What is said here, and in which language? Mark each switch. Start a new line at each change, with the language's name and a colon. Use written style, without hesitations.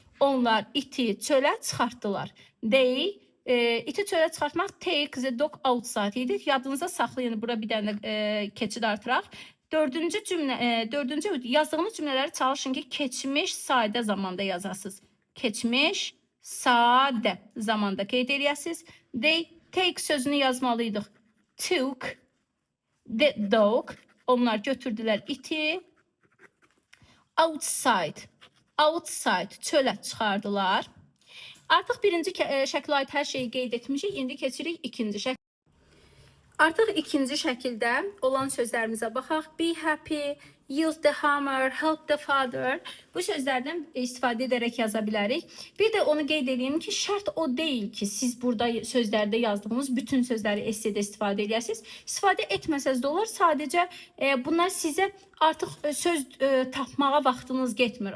Azerbaijani: Onlar iti çölə çıxartdılar. They, iti çölə çıxartmaq,
English: take the dog outside
Azerbaijani: idi. Yadınıza saxlayın, bura bir dənə keçid artıraq. Dördüncü yazdığınız cümlələri çalışın ki, keçmiş sadə zamanda yazasınız. Keçmiş sadə zamanda qeyd edəsiniz. They, take sözünü yazmalıydıq.
English: Took the dog,
Azerbaijani: onlar götürdülər iti. Outside, çölə çıxardılar. Artıq birinci şəklə aid hər şeyi qeyd etmişik. İndi keçirik ikinci şəklə. Artıq ikinci şəkildə olan sözlərimizə baxaq.
English: Be happy, use the hammer, help the father.
Azerbaijani: Bu sözlərdən istifadə edərək yaza bilərik. Bir də onu qeyd edeyim ki, şərt o deyil ki, siz burada sözlərdə yazdığınız bütün sözləri essedə istifadə edəsiniz. İstifadə etməsəz də olur. Sadəcə bunlar sizə artıq söz tapmağa vaxtınız getmir.